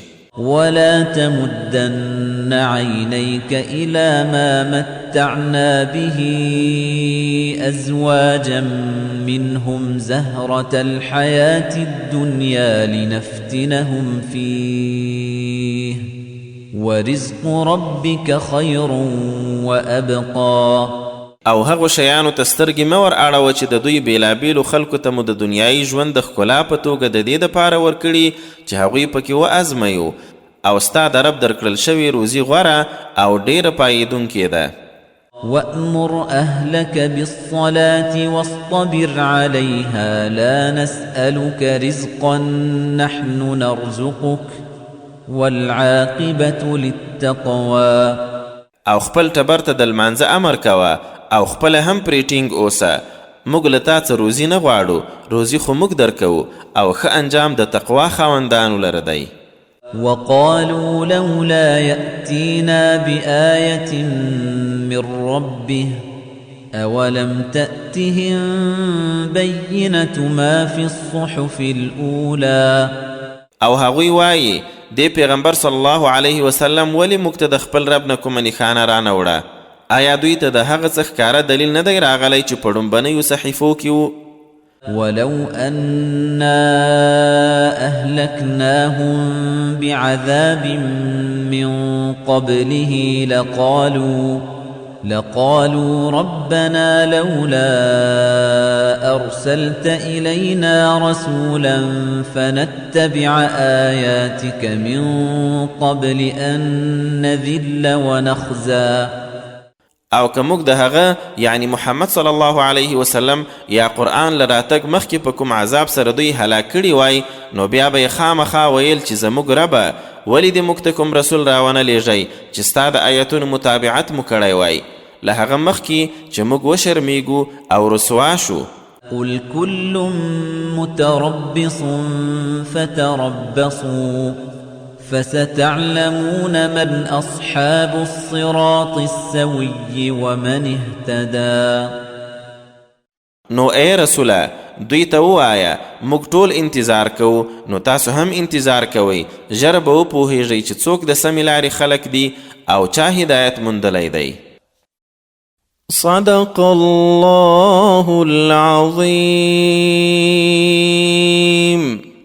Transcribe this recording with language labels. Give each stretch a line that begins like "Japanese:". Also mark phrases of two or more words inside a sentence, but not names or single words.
Arabic: ولا تمدن عينيك إلى ما متعنا به أزواجا منهم زهرة الحياة الدنيا لنفتنهم فيه ورزق ربك خير وأبقى.
Pashto: او هغو شیانو ته سترګې مه ور اړوه چې د دوی بېلابېلو خلکو ته مو د دنیایي ژوند د ښکلا په توګه د دې دپاره ورکړي چې هغوی پکې وازمویو او ستا د رب درکړل شوې روزي غوره او ډېره پایېدونکې ده.
Arabic: وأمر أهلك بالصلاة واصطبر عليها لا نسألك رزقا نحن نرزقك والعاقبة للتقوى.
Pashto: او خپل ټبر ته د لمانځه امر کوه او خپله هم پرې ټینګ اوسه. موږ له تا څه روزي نه غواړو، روزي خو موږ درکوو او ښه انجام د تقوا خاوندانو لره دی.
Arabic: وقالوا لولا يأتينا بآية من ربه أولم تأتهم بينة ما في الصحف الأولى.
Pashto: او هغوی وایي دی پیغمبر
Arabic: صلی الله علیه وسلم
Pashto: ولې موږ ته د خپل رب نه کومه نښانه رانه وړه؟ آیا دوی ته د هغه څه ښکاره دلیل نه دی راغلی چې په ډومبنیو صحیفو کې و؟
Arabic: ولو أنا أهلكناهم بعذاب من قبله لقالوا ربنا لولا أرسلت إلينا رسولا فنتبع آياتك من قبل أن نذل ونخزى.
Pashto: او که موږ د هغه یعنی محمد
Arabic: صلی الله علیه وسلم
Pashto: یا قرآن له راتګ مخکې په کوم عذاب سره دوی هلاک کړي وای نو بیا به یې خامخا ویل چې زموږ ربه ولې دې موږ ته کوم رسول راونه لیږئ چې ستا د آیتونو متابعت مو کړی وای له هغه مخکې چې موږ وشرمیږو او رسوا شو.
Arabic: قل كل متربص فتربصوا فستعلمون من أصحاب الصراط السوي ومن اهتدى.
Pashto: نو ای رسوله دوی ته ووایه موږ ټول انتظار کوو نو تاسو هم انتظار کوئ ژر به وپوهیږئ چې څوک د سمې لارې خلک دي او چا هدایت موندلی دی.
Arabic: صدق الله العظیم.